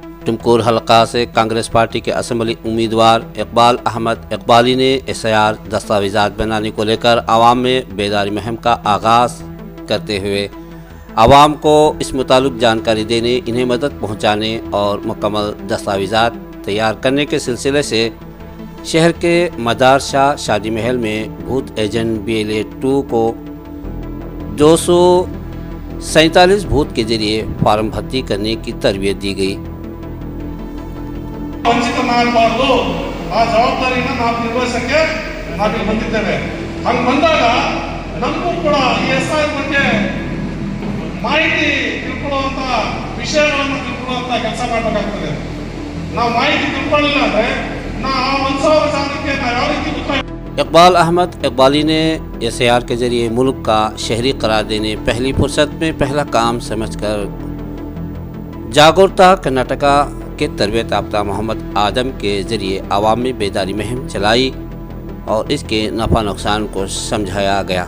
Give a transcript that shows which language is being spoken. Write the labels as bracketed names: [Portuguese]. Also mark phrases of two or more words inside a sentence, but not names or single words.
[Urdu] ٹمکور حلقہ سے کانگریس پارٹی کے اسمبلی امیدوار اقبال احمد اقبالی نے SIR دستاویزات بنانے کو لے کر عوام میں بیداری مہم کا آغاز کرتے ہوئے عوام کو اس متعلق جانکاری دینے، انہیں مدد پہنچانے اور مکمل دستاویزات تیار کرنے کے سلسلے سے شہر کے مدار شاہ شادی محل میں [English] booth agent [Urdu] BLA 2 کو 247 بوتھ کے ذریعے فارم بھرتی کرنے کی تربیت دی گئی. [Kannada] ವಂಚಿತ ಮಾಡಬಾರದು, ಆ ಜವಾಬ್ದಾರಿಯನ್ನು ನಾವು ನಿರ್ವಹಿಸಕ್ಕೆ ನಾವಿಲ್ಲಿ ಬಂದಿದ್ದೇವೆ. ಹಂಗೆ ಬಂದಾಗ ನಮಗೂ ಕೂಡ ಈ SIR ಬಗ್ಗೆ ಮಾಹಿತಿ ತಿಳ್ಕೊಳ್ಳುವಂಥ ವಿಷಯಗಳನ್ನು ತಿಳ್ಕೊಳ್ಳುವಂಥ ಕೆಲಸ ಮಾಡಬೇಕಾಗ್ತದೆ. ನಾವು ಮಾಹಿತಿ ತಿಳ್ಕೊಳ್ಳಿಲ್ಲ ಅಂದರೆ ನಾವು 1,000 ಜನಕ್ಕೆ ನಾವು ಯಾವ ರೀತಿ ಉತ್ತರ. [Urdu] اقبال احمد اقبالی نے SIR کے ذریعے ملک کا شہری قرار دینے پہلی فرصت میں پہلا کام سمجھ کر جاگروکتا کرناٹکا کے تربیت یافتہ محمد آدم کے ذریعے عوام میں بیداری مہم چلائی اور اس کے نفع نقصان کو سمجھایا گیا.